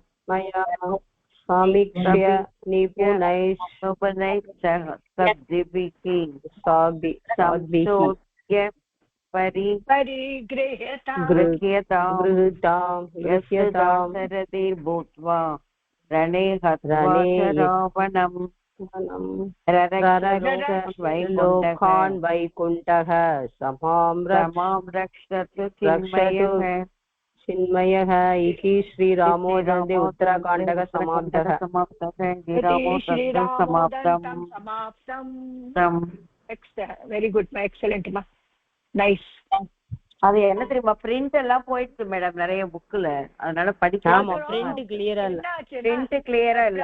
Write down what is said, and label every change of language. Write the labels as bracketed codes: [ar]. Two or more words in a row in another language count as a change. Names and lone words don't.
[sa] समीक्ष्य निपुणैः संशोध्य परिगृह्यतां रणे हत्वा रावणं लोकान् वैकुण्ठः समां रक्षतु चिन्मयः इति श्रीरामोदन्दे उत्तरकाण्डः समाप्तः [en] very good excellent மா nice [ta] அது என்ன தெரியுமா பிரிண்ட் எல்லாம் போயிடுச்சு மேடம் நிறைய புக்ல அதனால படிக்காம [en] print clearஆ [ta] இல்ல